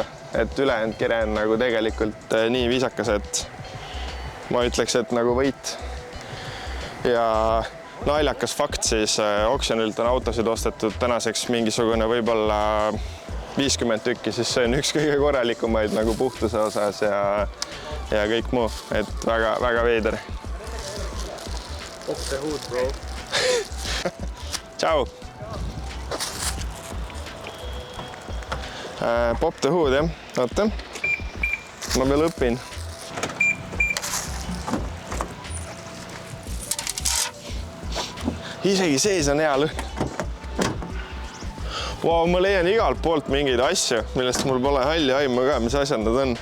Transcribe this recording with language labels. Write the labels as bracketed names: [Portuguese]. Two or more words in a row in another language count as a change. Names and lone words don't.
[Estonian] Et ülejäänud kere on nagu tegelikult nii viisakas, et ma ütleks, et nagu võit. Ja naljakas fakt siis Oxenilt on autosid ostetud tänaseks mingisugune võib-olla 50 tükki, siis see on üks kõige korralikumaid nagu puhtuse osas ja kõik muu. Et väga veider. [English] Pop the hood, bro. Tšau! Pop the hood, [Estonian] jah. Oota. Ma veel õpin. Isegi sees on hea lõhn. Wow, ma leian igalt poolt mingeid asju, millest mul pole halli aimu ka, mis asjad nad on.